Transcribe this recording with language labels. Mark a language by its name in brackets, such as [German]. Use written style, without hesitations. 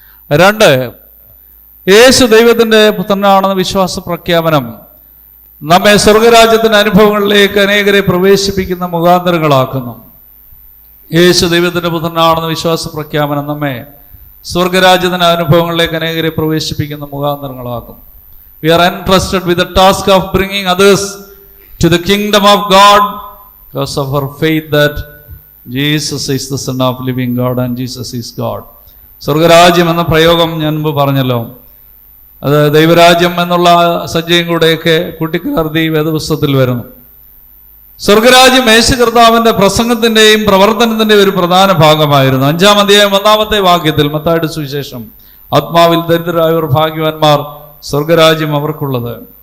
[Malayalam] 2, യേശു ദൈവത്തിൻ്റെ പുത്രനാണെന്ന വിശ്വാസ പ്രഖ്യാപനം നമ്മെ സ്വർഗരാജ്യത്തിൻ്റെ അനുഭവങ്ങളിലേക്ക് അനേകരെ പ്രവേശിപ്പിക്കുന്ന മുഖാന്തരങ്ങളാക്കുന്നു. യേശു ദൈവത്തിൻ്റെ പുത്രനാണെന്ന വിശ്വാസ പ്രഖ്യാപനം നമ്മെ സ്വർഗരാജ്യത്തിൻ്റെ അനുഭവങ്ങളിലേക്ക് അനേകരെ പ്രവേശിപ്പിക്കുന്ന മുഖാന്തരങ്ങളാക്കും. [English] We are entrusted with the task of bringing others to the kingdom of God because of our faith that Jesus is the Son of living God and Jesus is God. [Malayalam] സ്വർഗരാജ്യം എന്ന പ്രയോഗം ഞാൻ മുമ്പ് പറഞ്ഞല്ലോ, അത് ദൈവരാജ്യം എന്നുള്ള സജ്ജയും കൂടെയൊക്കെ കൂട്ടിക്കലർത്തി വേദപുസ്തകത്തിൽ വരുന്നു. സ്വർഗരാജ്യം യേശു കർത്താവിൻ്റെ പ്രസംഗത്തിൻ്റെയും പ്രവർത്തനത്തിൻ്റെയും ഒരു പ്രധാന ഭാഗമായിരുന്നു. 5-ാം അധ്യായം 1-ാമത്തെ വാക്യത്തിൽ, മത്തായിയുടെ സുവിശേഷം, ആത്മാവിൽ ദരിദ്രരായവർ ഭാഗ്യവാന്മാർ, സ്വർഗരാജ്യം അവർക്കുള്ളത്.